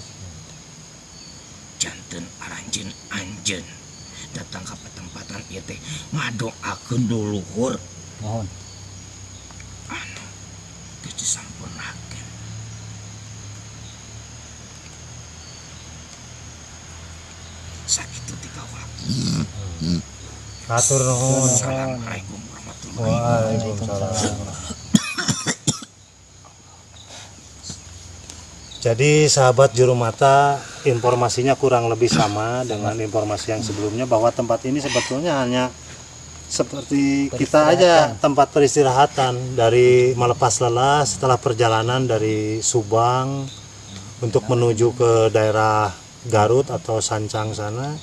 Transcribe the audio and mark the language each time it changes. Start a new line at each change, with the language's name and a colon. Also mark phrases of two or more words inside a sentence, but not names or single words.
Sundanese: janten aranjeun-anjeun datang ke petempatan ieu teh ngadoakeun duluhur mohon anu geus disampurnakeun. Atur nuhun.
Arabic: السلام عليكم ورحمة الله وعليكم السلام.
Indonesian: Jadi sahabat juru mata, informasinya kurang lebih sama dengan informasi yang sebelumnya, bahwa tempat ini sebetulnya hanya seperti kita aja, tempat peristirahatan dari melepas lelah setelah perjalanan dari Subang untuk menuju ke daerah Garut atau Sancang sana.